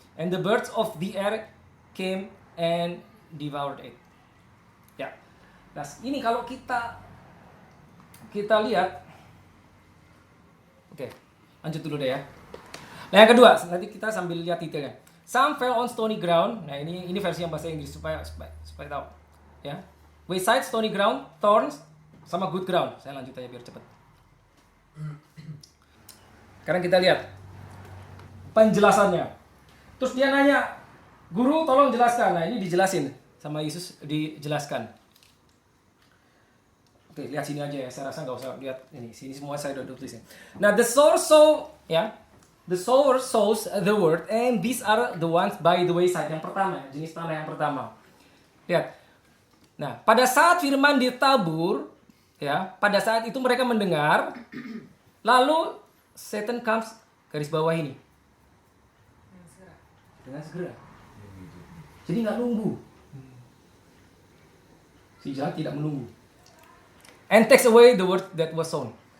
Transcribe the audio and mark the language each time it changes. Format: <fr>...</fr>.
<en>And the birds of the air came and devoured it.</en> <id>Ya. Nah, ini kalau kita lihat. Oke, lanjut dulu deh ya. Nah, yang kedua, nanti kita sambil lihat detailnya.</id> <en>Some fell on stony ground.</en> <id>Nah, ini versi yang bahasa Inggris supaya tahu. Ya.</id> <en>Wayside, stony ground, thorns,</en> <id>sama</id> <en>good ground.</en> <id>Saya lanjut aja biar cepat. Sekarang kita lihat penjelasannya. Terus dia nanya, guru tolong jelaskan. Nah, ini dijelasin sama Yesus, dijelaskan. Oke, lihat sini aja ya. Saya rasa nggak usah lihat ini. Sini semua saya udah tulisin.</id> <en>Nah, the sower sow, ya. The sower sows the word, and these are the ones by the wayside.</en> <id>Yang pertama, jenis tanah yang pertama. Lihat. Nah, pada saat firman ditabur, ya, pada saat itu mereka mendengar, lalu</id> <en>Satan comes,</en> <id>garis bawah ini. Dengan segera. Jadi nggak nunggu. Si jahat tidak menunggu.</id> <en>And takes away the word that was sown.</en>